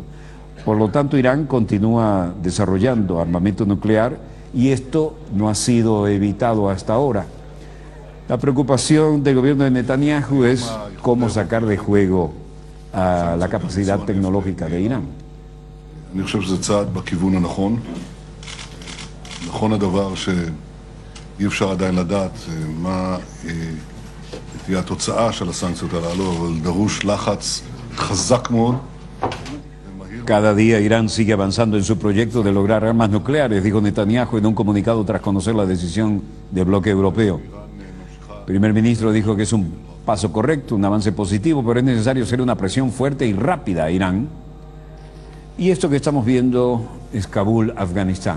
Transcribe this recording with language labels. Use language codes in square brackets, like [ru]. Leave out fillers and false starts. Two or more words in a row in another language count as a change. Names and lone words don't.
[es] Por lo tanto, Irán continúa desarrollando armamento nuclear y esto no ha sido evitado hasta ahora. La preocupación del gobierno de Netanyahu es cómo sacar de juego a la capacidad tecnológica de Irán. [he] נכון הדבר שאי אפשר עדיין לדעת מה תהיה התוצאה של הסנקציות הללו, אבל דרוש לחץ חזק מאוד ומהיר. [es] Cada día Irán sigue avanzando en su proyecto de lograr armas nucleares, dijo Netanyahu en un comunicado tras conocer la decisión del bloque europeo. El primer ministro dijo que es un paso correcto, un avance positivo, pero es necesario hacer una presión fuerte y rápida a Irán. Y esto que estamos viendo es Kabul, Afganistán.